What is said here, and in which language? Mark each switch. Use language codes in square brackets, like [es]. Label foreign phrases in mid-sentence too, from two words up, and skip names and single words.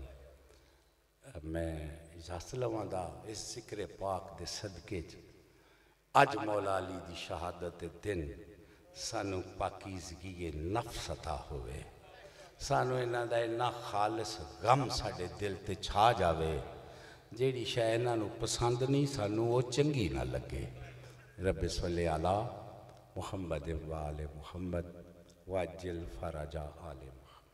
[pa] میں اجازت لواں گا اس ذکر پاک دے صدقے چ اج مولا علی دی شہادت دے دن سانوں پاکیزگی نفس عطا ہووے، سانوں اِنہاں دا اِنّا خالص غم ساڈے دل تے چھا جاوے، جیہڑی شے اِنہاں نوں پسند نہیں سانوں او چنگی نہ لگے. [ar] رب صل على محمد وآل محمد وعجل فرج آل.